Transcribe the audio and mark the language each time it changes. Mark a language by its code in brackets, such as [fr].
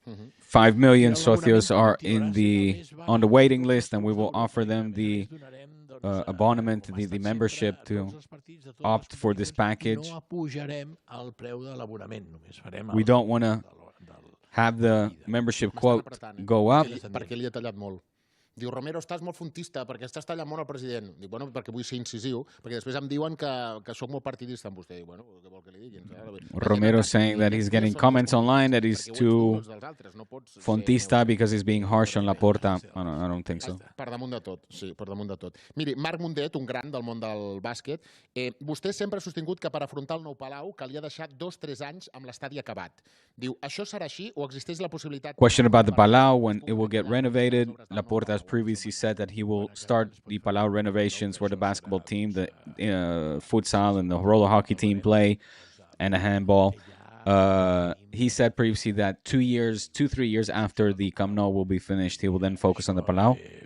[en] 5 million socios are on the waiting list, and we will offer them the abonnement, the membership to opt for this package. [ca] No apujarem el preu de l'abonament, només farem... [en] We don't want to have the membership quote go up. [ca] Perquè li he tallat molt. Diu, Romero, estàs molt fontista, perquè estàs tallant molt el president. Dic, bueno, perquè vull ser incisiu, perquè després em diuen que sóc molt partidista amb vostè. Dic, bueno, què vol que li diguin? [en] Romero saying that he's getting comments online that he's too fontista because he's being harsh on Laporta. I don't think so. [ca] Per damunt de tot, sí, per damunt de tot. Miri, Marc Mundet, un gran del món del bàsquet, vostè sempre ha sostingut que per afrontar el nou Palau calia deixar 2-3 anys amb l'estadi acabat. Diu, això serà així o existeix la possibilitat... [en] Question about the Palau, when it will get renovated. Laporta has previously said that he will start the Palau renovations where the basketball team, the futsal and the roller hockey team play, and the handball. He said previously that 2-3 years after the Camp Nou will be finished, he will then focus on the Palau.